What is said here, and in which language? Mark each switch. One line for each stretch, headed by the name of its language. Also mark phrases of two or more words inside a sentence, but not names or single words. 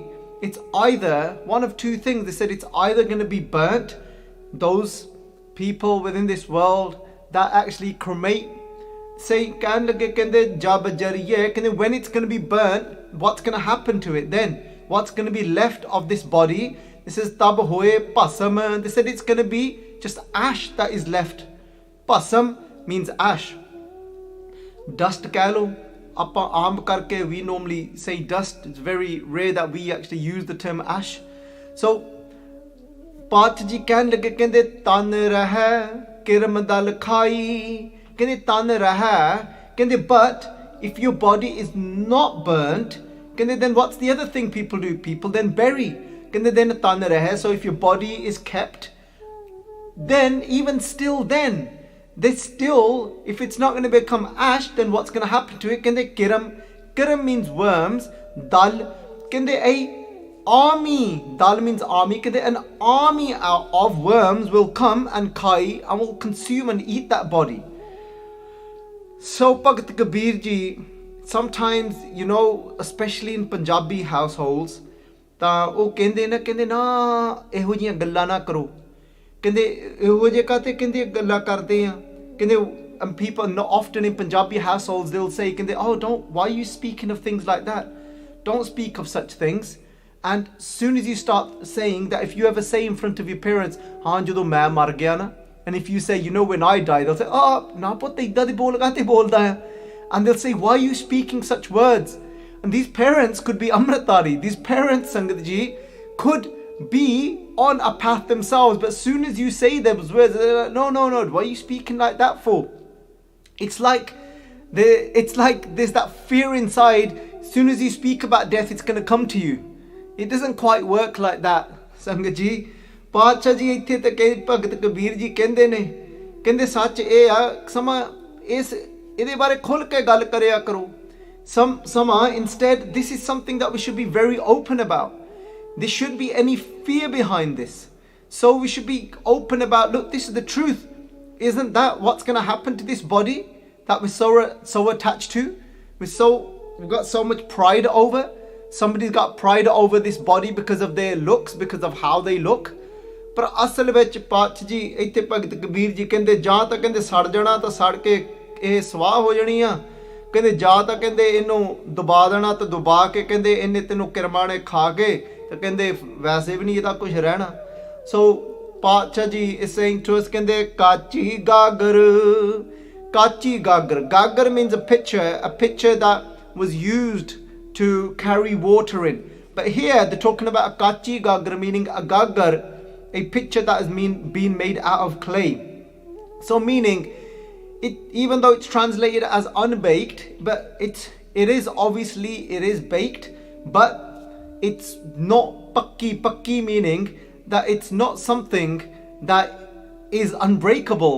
English: It's either one of two things. They said it's either going to be burnt, those people within this world that actually cremate, say when it's going to be burnt, what's going to happen to it then? What's going to be left of this body? This is
Punjabi: ਤਬ ਹੋਏ ਭਸਮ.
English: They said it's going to be just ash that is left. Pasam means ash. Dust
Punjabi: ਕਹਿ ਲਓ ਆਪਾਂ ਆਮ ਕਰਕੇ,
English: we normally say dust. It's very rare that we actually use the term ash.
Punjabi: So ਪਾਤ ਜੀ ਕਹਿਣ ਲੱਗੇ, ਕਹਿੰਦੇ ਤਨ ਰਹਿ ਕਿਰਮ ਦਲ ਖਾਈ। ਕਹਿੰਦੇ ਤਨ ਰਹਿ, ਕਹਿੰਦੇ
English: but if your body is not burnt, then what's the other thing people do? People then bury. Then
Punjabi: ਤਨ ਰਹੇ.
English: So if your body is kept, then even still then, there's still, if it's not going to become ash, then what's going to happen to it? Kiram. Kiram means worms. Dal. A army. Dal means army. An army of worms will come and khai and will consume and eat that body. So Bhagat Kabir ji, sometimes, you know, especially in Punjabi households,
Punjabi: ਤਾਂ ਉਹ ਕਹਿੰਦੇ ਨਾ ਇਹੋ ਜਿਹੀਆਂ ਗੱਲਾਂ ਨਾ ਕਰੋ, ਕਹਿੰਦੇ ਇਹੋ ਜਿਹੇ ਕਾਤੇ ਕਹਿੰਦੇ ਗੱਲਾਂ ਕਰਦੇ ਆ, ਕਹਿੰਦੇ
English: and people often in Punjabi households they'll say, ਕਹਿੰਦੇ oh why are you speaking of things like that, don't speak of such things. And as soon as you start saying that, if you ever say in front of your parents
Punjabi: ਹਾਂ ਜਦੋਂ ਮੈਂ ਮਰ ਗਿਆ ਨਾ,
English: and if you say, you know, when I die, they'll say,
Punjabi: oh ਨਾ ਪੁੱਤ ਇੱਦਾਂ ਦੀ ਬੋਲਦਾ ਹੈ,
English: and they'll say, why are you speaking such words? And these parents could be Amritari. These parents, Sangat Ji, could be on a path themselves. But as soon as you say those words, they're like, no, what are you speaking like that for? It's like there's that fear inside. As soon as you speak about death, it's going to come to you. It doesn't quite work like that, Sangat Ji.
Punjabi: Paatshah Ji ਇੱਥੇ ਤੇ ਕਹੇ ਭਗਤ ਕਬੀਰ ਜੀ ਕਹਿੰਦੇ ਨੇ, ਕਹਿੰਦੇ ਸੱਚ ਇਹ ਆ ਸਮਾਂ ਇਹਦੇ ਬਾਰੇ ਖੁੱਲ ਕੇ ਗੱਲ ਕਰਿਆ ਕਰੋ.
English: Instead, this is something that we should be very open about. There shouldn't be any fear behind this. So we should be open about, look, this is the truth. Isn't that what's going to happen to this body that we're so attached to? We've got so much pride over. Somebody's got pride over this body because of their looks, because of how they look.
Punjabi: But ਅਸਲ ਵਿੱਚ Paatshah ji ਇੱਥੇ ਭਗਤ ਕਬੀਰ ਜੀ ਕਹਿੰਦੇ ਜਾਂ ਤਾਂ ਕਹਿੰਦੇ ਸੜ ਜਾਣਾ ਤਾਂ ਸੜ ਕੇ ਇਹ ਸਵਾਹ ਹੋ ਜਾਣੀ ਆ, ਕਹਿੰਦੇ ਜਾਂ ਤਾਂ ਕਹਿੰਦੇ ਇਹਨੂੰ ਦਬਾ ਦੇਣਾ ਤੇ ਦਬਾ ਕੇ ਕਹਿੰਦੇ ਇਹਨੇ ਤੈਨੂੰ ਕਿਰਮਾਣੇ ਖਾ ਕੇ ਤੇ ਕਹਿੰਦੇ ਵੈਸੇ ਵੀ ਨਹੀਂ ਇਹਦਾ ਕੁਝ ਰਹਿਣਾ.
English: So Paatshah ji is saying to us,
Punjabi: ਕਹਿੰਦੇ ਕਾਚੀ ਗਾਗਰ.
English: Gaggar means a pitcher that was used to carry water in. But here they're talking about a
Punjabi: ਕੱਚੀ ਗਾਗਰ,
English: meaning a gaggar, a pitcher that has been made out of clay. So meaning, even though it's translated as unbaked, but it is baked, but it's not pakki, meaning that it's not something that is unbreakable.